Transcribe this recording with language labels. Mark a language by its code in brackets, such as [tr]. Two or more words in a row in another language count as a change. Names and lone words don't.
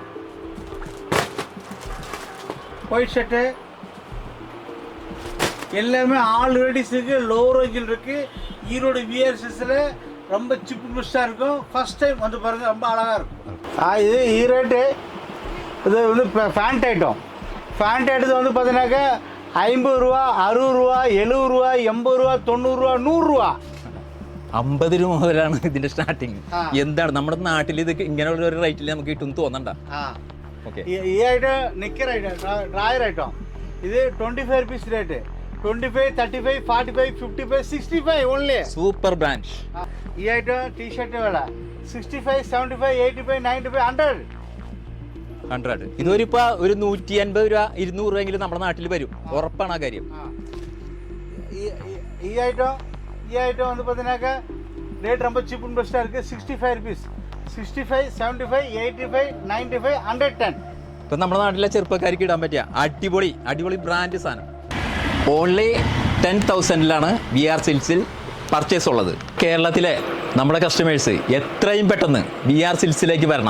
[ta] ஒயிட் ஷர்ட்டு எல்லாமே [en] all varieties [ta] இருக்கு. [en] low range [ta] இருக்கு. ஈரோடு VR சில்க்ஸில் ரொம்ப [en] cheap and best [ta] இருக்கும். [en] first time [ta] வந்து பாருங்க, ரொம்ப அழகாக இருக்கும். இது ரேட்டு. இது வந்து [en] pant item. pant item [ta] வந்து பார்த்தீங்கன்னாக்கா 50 രൂപ, 60 രൂപ, 70 രൂപ, 80 രൂപ, 90 രൂപ, 100 രൂപ. [ml] 50 രൂപ മുതലാണ് ഇതിന്റെ സ്റ്റാർട്ടിങ്. എന്താണ് നമ്മുടെ നാട്ടിൽ ഇത് ഇങ്ങനെയുള്ള ഒരു റേറ്റിൽ നമുക്ക് കിട്ടും തോന്നണ്ട. ഈ ഐറ്റം [en] knicker item, dryer item. [ml] ഇത് 25 [en] rupees rate. [ml] 25, 35, 45, 55, 65 ഓൺലി. [en] Super brand. [ml] ഈ [en] item T-shirt [ml] വില 65, 75, 85, 95, 100. ഇതൊരിപ്പോ ഒരു 180 രൂപ 200 രൂപയെങ്കിലും നമ്മുടെ നാട്ടിൽ വരും. ഉറപ്പാണ് ആ കാര്യം. ഈ ഐറ്റം [ta] வந்து பார்த்தீங்கன்னாக்கா ரேட் ரொம்ப [en] cheap and best [ta] இருக்குது. [ml] 65 റുപ്പീസ്. 65, 75, 85, 95, 110. ഇപ്പം നമ്മുടെ നാട്ടിലെ ചെറുപ്പക്കാർക്ക് ഇടാൻ പറ്റിയ അടിപൊളി ബ്രാൻഡ് സാധനം. ഓൺലി 10,000-ലാണ് VR സിൽക്സിൽ പർച്ചേസ് ഉള്ളത്. കേരളത്തിലെ നമ്മുടെ കസ്റ്റമേഴ്സ് എത്രയും പെട്ടെന്ന് VR സിൽക്സിലേക്ക് വരണം.